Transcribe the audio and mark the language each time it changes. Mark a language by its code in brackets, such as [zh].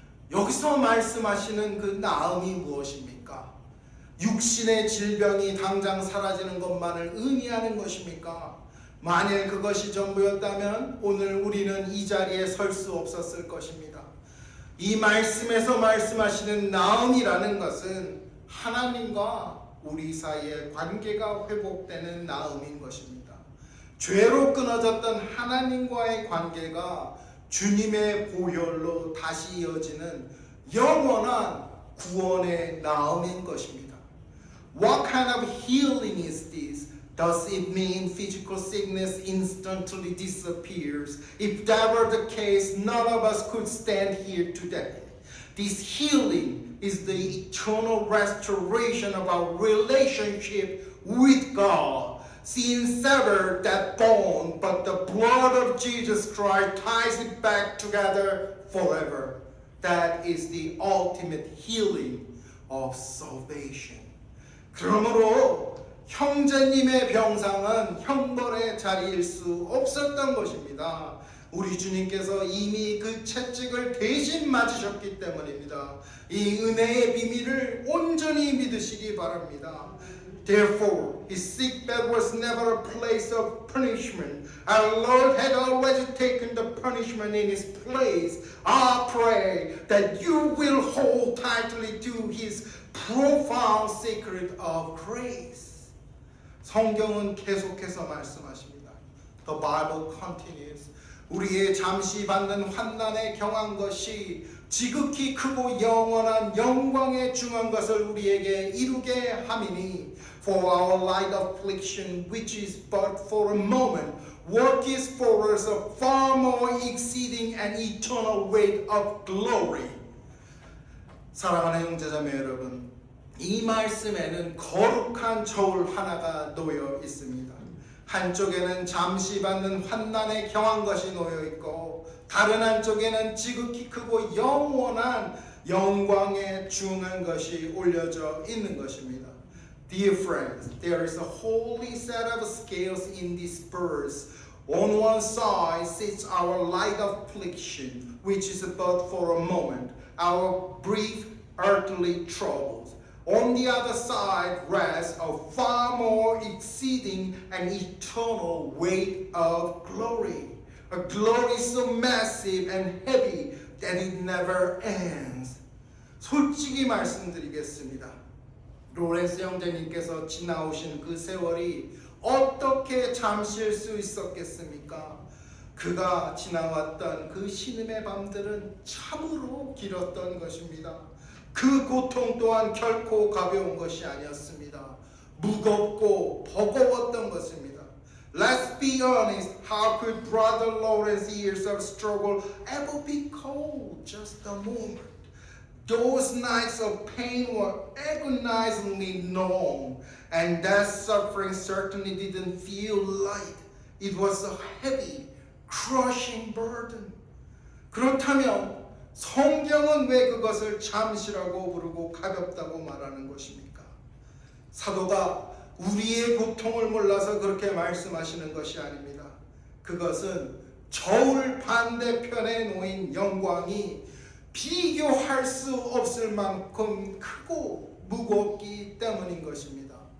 [ko] 여기서 말씀하시는 그 나음이 무엇입니까? 육신의 질병이 당장 사라지는 것만을 의미하는 것입니까? 만일 그것이 전부였다면 오늘 우리는 이 자리에 설 수 없었을 것입니다. 이 말씀에서 말씀하시는 나음이라는 것은 하나님과 우리 사이의 관계가 회복되는 나음인 것입니다. 죄로 끊어졌던 하나님과의 관계가 주님의 보혈로 다시 이어지는 영원한 구원의 나음인 것입니다. [en] What kind of healing is this? Does it mean physical sickness instantly disappears? If that were the case, none of us could stand here today. This healing is the eternal restoration of our relationship with God. Sin severed that bone, but the blood of Jesus Christ ties it back together forever. That is the ultimate healing of salvation. [ko] 그러므로 형제님의 병상은 형벌의 자리일 수 없었던 것입니다. 우리 주님께서 이미 그 채찍을 대신 맞으셨기 때문입니다. 이 은혜의 비밀을 온전히 믿으시기 바랍니다. [en] Therefore, his sickbed was never a place of punishment. Our Lord had already taken the punishment in his place. I pray that you will hold tightly to his profound secret of grace. [ko] 성경은 계속해서 말씀하십니다. [en] The Bible continues. [ko] 우리의 잠시 받는 환난에 경한 것이 지극히 크고 영원한 영광에 중한 것을 우리에게 이루게 함이니 [en] For our light affliction, which is but for a moment, work is for us a far more exceeding and eternal weight of glory. [ko] 사랑하는 형제자매 여러분, 이 말씀에는 거룩한 저울 하나가 놓여 있습니다. 한쪽에는 잠시 받는 환난에 경한 것이 놓여 있고, 다른 한쪽에는 지극히 크고 영원한 영광에 중한 것이 올려져 있는 것입니다. [en] Dear friends, there is a holy set of scales in this purse. On one side sits our light affliction, which is but for a moment, our brief earthly troubles. On the other side rests a far more exceeding and eternal weight of glory. A glory so massive and heavy that it never ends. [ko] 솔직히 말씀드리겠습니다. 로렌스 형제님께서 지나오신 그 세월이 어떻게 잠실 수 있었겠습니까? 그가 지나왔던 그 신음의 밤들은 참으로 길었던 것입니다. 그 고통 또한 결코 가벼운 것이 아니었습니다. 무겁고 버거웠던 것입니다. [en] Let's be honest, how could Brother Lawrence's years of struggle ever be called just a moment? Those nights of pain were agonizingly long, and that suffering certainly didn't feel light. It was a heavy, crushing burden. [ko] 그렇다면 성경은 왜 그것을 잠시라고 부르고 가볍다고 말하는 것입니까? 사도가 우리의 고통을 몰라서 그렇게 말씀하시는 것이 아닙니다. 그것은 저울 반대편에 놓인 영광이 비교할 수 없을 만큼 크고 무겁기 때문인 것입니다.